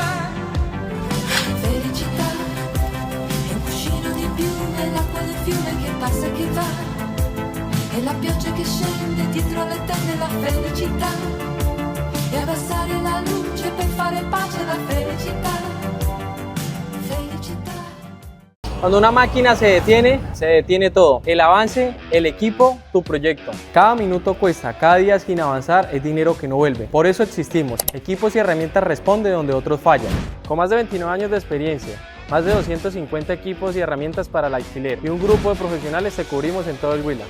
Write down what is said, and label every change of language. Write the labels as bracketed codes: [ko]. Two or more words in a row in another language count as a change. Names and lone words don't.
[it] felicità, è un cuscino di piume, l'acqua del fiume che passa e che va, è la pioggia che scende dietro le tende, la felicità, e abbassare la luce per fare pace, la felicità, felicità. [es] Cuando una máquina se detiene todo. El avance, el equipo, tu proyecto. Cada minuto cuesta, cada día sin avanzar es dinero que no vuelve. Por eso existimos. Equipos y herramientas responden donde otros fallan. Con más de 29 años de experiencia, más de 250 equipos y herramientas para el alquiler y un grupo de profesionales te cubrimos en todo el Huila.